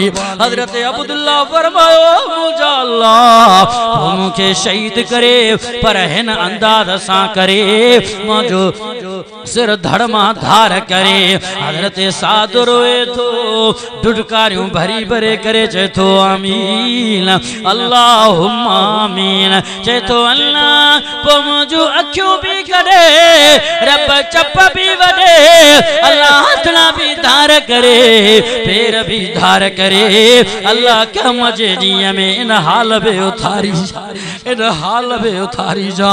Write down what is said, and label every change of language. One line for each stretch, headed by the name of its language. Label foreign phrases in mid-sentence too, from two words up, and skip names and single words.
Sindhi: हज़रत अब्दुल्लाह फरमायो मुंहिंजा अल्लाह मूंखे शहीद करे पर हिन अंदाज़ सां करे मुंहिंजो सिर धड़ मां धार करे। हज़रत साद रोए थो ढुढकारियूं भरी भरे करे चए थो
Arabic: آمين اللهم آمين.
Sindhi: चए थो अल्लाह पोइ मुंहिंजूं अखियूं बि कढे रब चप बि वॾे अल्लाह हथड़ा बि धार करे पेर बि धार करे अल्लाह क़यामत जे ॾींहं में इन हाल में उथारी जा।